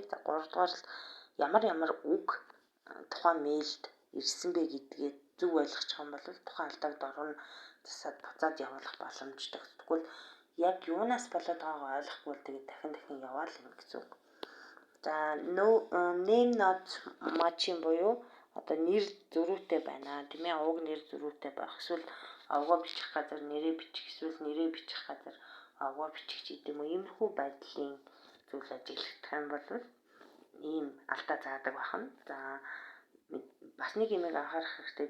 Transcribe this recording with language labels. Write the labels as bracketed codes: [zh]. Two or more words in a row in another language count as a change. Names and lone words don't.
[mn] За гуравдугаар л ямар үг тухайн мэйлд ирсэн бэ гэдгээ зөв ойлгочих юм бол тухайн алдааг доргон засаад буцаад явуулах боломжтой. Тэгвэл яг юунаас болоод байгаагаа ойлгохгүй бол тэгээд дахин яваал юм гэсэн үг. За [en] name not matching [mn] буюу одоо нэр зөрүүтэй байна тийм ээ. Уг нэр зөрүүтэй байх. Эсвэл авгаа бичих газар нэрээ бичих, эсвэл нэрээ бичих газар авгаа бичих гэдэг юм уу. Иймэрхүү байдлын зүйл ажиглагдах юм бол ийм алдаа заадаг байна. За бас нэг юм анхаарах хэрэгтэй.